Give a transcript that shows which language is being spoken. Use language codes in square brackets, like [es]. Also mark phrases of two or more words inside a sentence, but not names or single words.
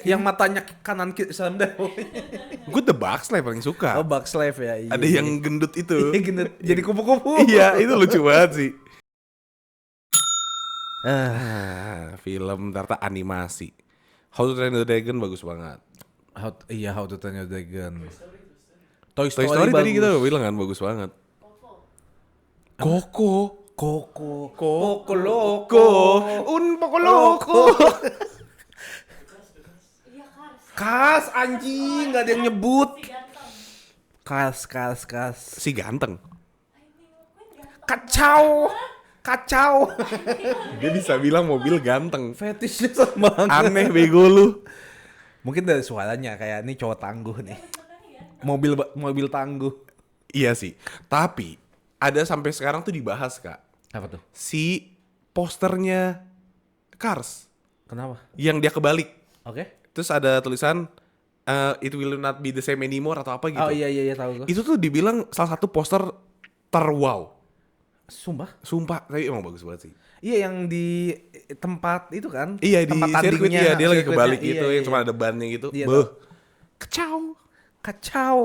[id] Ya, yang matanya kanan kiri sama Gue The Bugs Life paling suka. Oh, Bugs Life ya. Iya. Ada yang gendut itu. Iya, gendut. Jadi kupu-kupu. Iya, itu lucu banget sih. Film ternyata animasi. How to Train Your Dragon bagus banget. How to Train Your Dragon. Toy Toy Story Story tadi bagus. kita udah bilang kan bagus banget. Coco. Poco Loco. Un poco loco. Iya Cars. Kas anjing, gak ada yang nyebut. Si ganteng. Kas. Si ganteng. Kacau. Kacau. Dia bisa bilang mobil ganteng. Fetishnya sama banget. Aneh bego lu. Mungkin dari suaranya kayak ini cowok tangguh nih. Mobil tangguh. Iya sih. Tapi ada sampai sekarang tuh dibahas, Kak. Apa tuh? Si posternya Cars Kenapa? yang dia kebalik. Oke. Terus ada tulisan [en] it will not be the same anymore [id] atau apa gitu. Oh iya tahu gue. Itu tuh dibilang salah satu poster terwow. Sumpah. Tapi emang bagus banget sih. Iya yang di tempat itu kan? Iya di tempat sirkuit ya, dia lagi sirkuitnya. kebalik gitu Iya. yang cuma ada bannya gitu. Iya, Beuh. Kacau